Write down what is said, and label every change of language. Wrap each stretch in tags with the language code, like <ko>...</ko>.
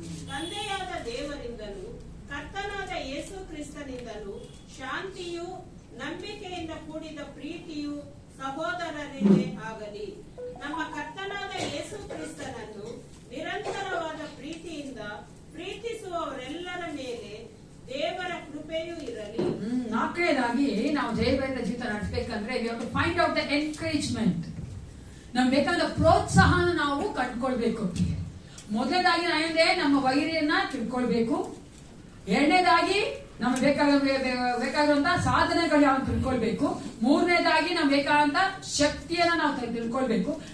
<kn>ತಂದೆಯಾದ ದೇವರಿಂದಲೂ ಕರ್ತನಾದ ಯೇಸು ಕ್ರಿಸ್ತನಿಂದಲೂ ಶಾಂತಿಯು ನಂಬಿಕೆಯಿಂದ ಕೂಡಿದ ಪ್ರೀತಿಯು ಸಹೋದರರಿಗೆ ಆಗಲಿ. ನಮ್ಮ ಕರ್ತನಾದ ಯೇಸು ಕ್ರಿಸ್ತನನ್ನು ನಿರಂತರವಾದ ಪ್ರೀತಿಯಿಂದ ಪ್ರೀತಿಸುವವರೆಲ್ಲರ ಮೇಲೆ ದೇವರ ಕೃಪೆಯೂ ಇರಲಿ. ನಾಲ್ಕನೇದಾಗಿ ನಾವು ಜಯಭರಿತ ಜೀವಿತ ನಡೆಸಬೇಕಂದ್ರೆ</kn> <en>we have to find out the encouragement.</en> <kn>ನಮ್ಗೆ ಬೇಕಾದ ಪ್ರೋತ್ಸಾಹನ ನಾವು ಕಂಡುಕೊಳ್ಬೇಕು. ಮೊದಲನೇದಾಗಿ ನಾವೇಂದ್ರೆ ನಮ್ಮ ವೈರಿಯನ್ನ ತಿಳ್ಕೊಳ್ಬೇಕು. ಎರಡನೇದಾಗಿ ನಮ್ಗೆ ಬೇಕಾಗಿರುವಂತಹ ಸಾಧನೆಗಳು ಯಾವ ತಿಳ್ಕೊಳ್ಬೇಕು. ಮೂರನೇದಾಗಿ ನಮ್ಗೆ ಬೇಕಾದಂತ ಶಕ್ತಿಯನ್ನ ನಾವು ತಿಳ್ಕೊಳ್ಬೇಕು.</kn>